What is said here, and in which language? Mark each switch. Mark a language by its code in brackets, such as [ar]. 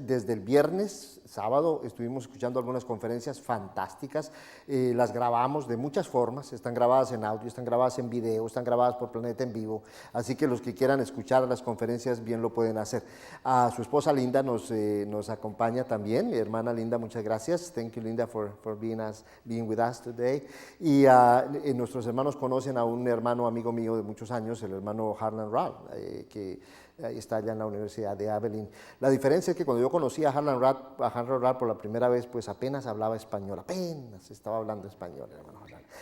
[es] Desde el viernes, sábado, estuvimos escuchando algunas conferencias fantásticas. Las grabamos de muchas formas, están grabadas en audio, están grabadas en video, están grabadas por Planeta en Vivo, así que los que quieran escuchar las conferencias bien lo pueden hacer. Su esposa Linda nos acompaña también. Mi hermana Linda, muchas gracias. [en] Thank you, Linda, for being with us today. [es] Y nuestros hermanos conocen a un hermano amigo mío de muchos años, el hermano Harlan Rall, que está allá en la Universidad de Abilene. La diferencia es que cuando yo conocí a Harlan Rall por la primera vez, pues apenas hablaba español, apenas estaba hablando español, hermano Harlan.